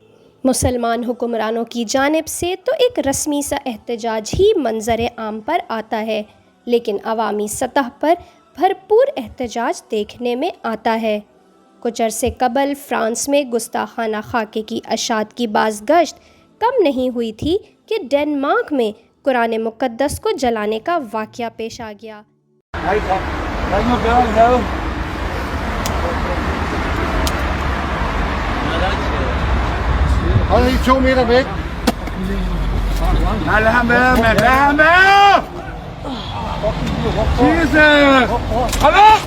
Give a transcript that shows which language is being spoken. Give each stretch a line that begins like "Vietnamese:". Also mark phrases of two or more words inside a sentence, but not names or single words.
Urdu: مسلمان حکمرانوں کی جانب سے تو ایک رسمی سا احتجاج ہی منظر عام پر آتا ہے، لیکن عوامی سطح پر بھرپور احتجاج دیکھنے میں آتا ہے۔ کچھ عرصے قبل فرانس میں گستاخانہ خاکے کی اشاعت کی بازگشت کم نہیں ہوئی تھی کہ ڈنمارک میں قرآن مقدس کو جلانے کا واقعہ پیش آ گیا۔
Danish: Hold lige 2 meter væk. Nej, lad ham være, mand. Lad ham være! Jesus! Hold op!